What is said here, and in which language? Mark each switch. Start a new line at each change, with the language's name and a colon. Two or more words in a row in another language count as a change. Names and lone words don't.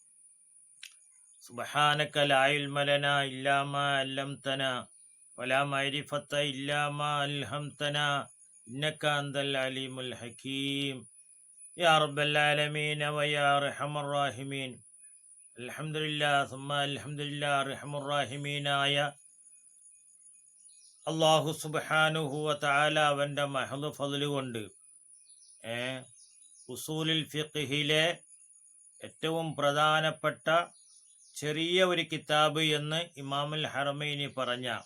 Arabic: سبحانك لا علم لنا إلا ما علمتنا ولا معرفة إلا ما ألهمتنا إنك أنت العليم الحكيم. يا رب العالمين ويا أرحم الراحمين. الحمد لله ثم الحمد لله أرحم الراحمين.
Malayalam: അല്ലാഹു
Arabic: سبحانه وتعالى
Malayalam: അവൻ്റെ മഹദ് ഫദ്ല് കൊണ്ട് ഉസൂലുൽ ഫിഖ്ഹിലെ ഏറ്റവും പ്രധാനപ്പെട്ട ചെറിയ ഒരു കിതാബ് എന്ന് ഇമാമുൽ ഹറമൈനി പറഞ്ഞ